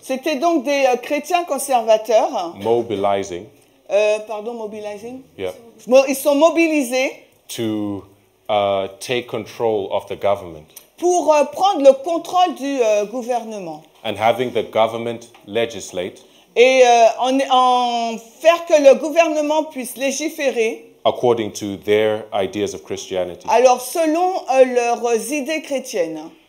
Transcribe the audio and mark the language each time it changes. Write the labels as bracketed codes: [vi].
[fr] C'était donc des chrétiens conservateurs. [en] mobilizing, Mobilizing. yeah, [fr] Ils sont mobilisés [en] to take control of the government [fr] pour prendre le contrôle du gouvernement [en] and having the government legislate [fr] et en faire que le gouvernement puisse légiférer, [en] according to their ideas of Christianity. [fr] alors selon leurs idées chrétiennes.